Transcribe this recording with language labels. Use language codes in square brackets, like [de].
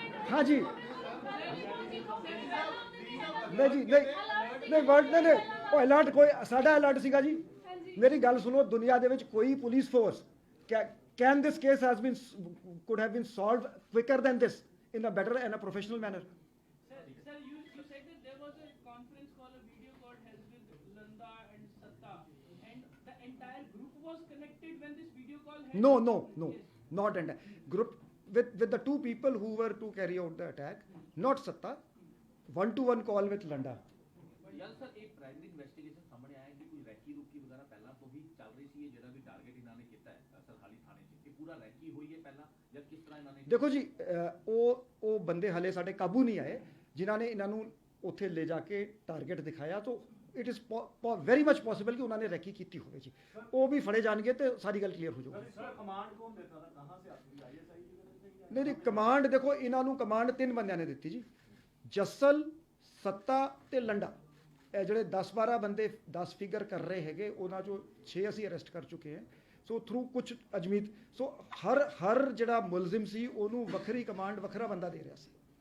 [hi] हाँ जी, नहीं जी, [pa] नहीं वर्ड ने ਉਹ ਅਲਰਟ ਕੋਈ ਸਾਡਾ ਅਲਰਟ ਸੀਗਾ ਜੀ। ਮੇਰੀ ਗੱਲ ਸੁਣੋ, ਦੁਨੀਆ ਦੇ ਵਿੱਚ ਕੋਈ police force [en] can this case has been could have been solved quicker than this in a better and a professional manner? Sir, you said that there was a conference call, a video call held with Landa and Satta, and the entire group was connected when this video call happened? No, not entire group with the two people who were to carry out the attack, not Satta, one-to-one call with Landa. [pa] ਯਾਰ sir, ਇਹ primary investigation ਸਾਹਮਣੇ ਆਇਆ ਕਿ ਕੋਈ recce ਰੁਕੀ ਵਗੈਰਾ ਪਹਿਲਾਂ ਤੋਂ ਹੀ ਚੱਲ ਰਹੀ ਸੀ। ਇਹ ਜਿਹੜਾ ਵੀ ਟਾਰਗੇਟ ਇਹਨਾਂ ਨੇ ਕੀਤਾ ਹੈ ਸਰਹਾਲੀ ਥਾਣੇ 'ਚ, ਇਹ ਪੂਰਾ ਰੈਕੀ ਹੋਈ ਹੈ ਪਹਿਲਾਂ, ਜਾਂ ਕਿਸ ਤਰ੍ਹਾਂ ਇਹਨਾਂ ਨੇ? ਦੇਖੋ ਜੀ, ਉਹ ਬੰਦੇ ਹਲੇ ਸਾਡੇ ਕਾਬੂ ਨਹੀਂ ਆਏ ਜਿਨ੍ਹਾਂ ਨੇ ਇਹਨਾਂ ਨੂੰ ਉੱਥੇ ਲੈ ਜਾ ਕੇ ਟਾਰਗੇਟ ਦਿਖਾਇਆ। ਤਾਂ [en] it is very much possible [pa] ਕਿ ਉਹਨਾਂ ਨੇ ਰੈਕੀ ਕੀਤੀ ਹੋਵੇ ਜੀ। ਉਹ ਵੀ ਫੜੇ ਜਾਣਗੇ ਤੇ ਸਾਰੀ ਗੱਲ ਕਲੀਅਰ ਹੋ ਜਾਊਗੀ। [hi] ਸਰ ਕਮਾਂਡ ਕੌਣ ਦੇਤਾ था, कहां से आती है? ISI की तरफ से? [pa] ਨਹੀਂ ਜੀ, ਕਮਾਂਡ ਦੇਖੋ ਇਹਨਾਂ ਨੂੰ ਕਮਾਂਡ 3 ਬੰਦਿਆਂ ਨੇ ਦਿੱਤੀ ਜੀ, ਜੱਸਲ, ਸੱਤਾ ਤੇ ਲੰਡਾ। ਇਹ ਜਿਹੜੇ 10-12 ਬੰਦੇ 10 ਫਿਗਰ ਕਰ ਰਹੇ ਹੈਗੇ, ਉਹਨਾਂ ਚੋਂ 6 ਅਸੀਂ ਅਰੈਸਟ ਕਰ ਚੁੱਕੇ ਹਾਂ। ਸੋ ਥਰੂ ਕੁਝ ਅਜਮੀਤ, ਸੋ ਹਰ ਜਿਹੜਾ ਮੁਲਜ਼ਮ ਸੀ ਉਹਨੂੰ ਵੱਖਰੀ ਕਮਾਂਡ, ਵੱਖਰਾ ਬੰਦਾ ਦੇ ਰਿਹਾ ਸੀ।